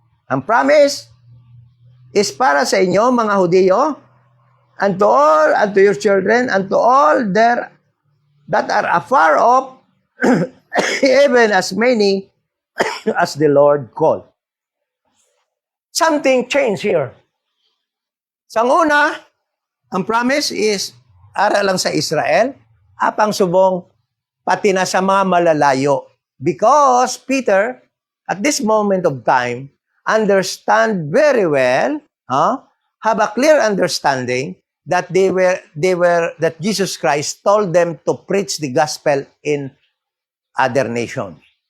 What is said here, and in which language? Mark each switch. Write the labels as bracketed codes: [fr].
[tl] Ang promise is para sa inyo, mga Hudiyo, [en] and to all, and to your children, and to all there that are afar off, even as many as the Lord called. Something changed here. [tl] Sa una, ang promise is ara lang sa Israel, apang subong pati na sa mga malalayo. [en] Because Peter, at this moment of time, understand very well, have a clear understanding that that Jesus Christ told them to preach the gospel in other nations.